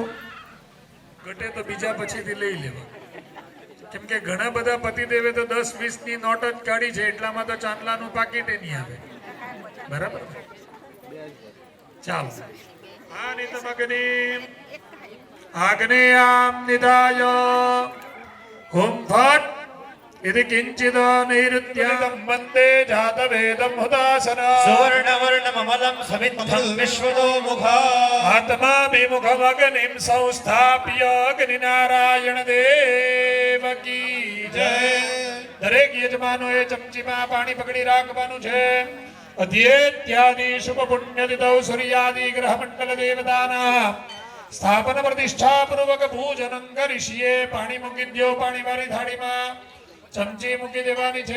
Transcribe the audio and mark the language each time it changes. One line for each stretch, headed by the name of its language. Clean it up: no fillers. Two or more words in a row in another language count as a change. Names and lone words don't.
Gujarati: ઘટે તો બીજા પછીથી લઈ લેવા, કેમ કે ઘણા બધા પતિદેવે તો 10-20 ની નોટ જ કાઢી છે, એટલામાં તો ચાંદલાનું પાકીટ નહીં આવે. બરાબર, ચાલો.
Sanskrit: આની તમગ્નિ આગ્નેયામ નિધાય હોમ ફટ इति किंचिद नैऋत्यं वन्दे जातवेदं हुदासना सुवर्णवर्णममलं समिद्धं विश्वतो मुखा आत्मा विमुखमग्निं संस्थाप्य
Hindi: अग्निनारायण देव की जय.
Gujarati: દરેક યજમાનોએ ચમચીમાં પાણી પકડી રાખવાનું છે. અધ્યેત્યાદિ શુભ પુણ્ય તિથૌ સૂર્યાદિ ગ્રહ મંડળ દેવતાના સ્થાપન પ્રતિષ્ઠા પૂર્વક પૂજન કરીશીએ. પાણી મૂકી દો પાણી વાળી થાળીમાં. ચમચી મૂકી દેવાની છે.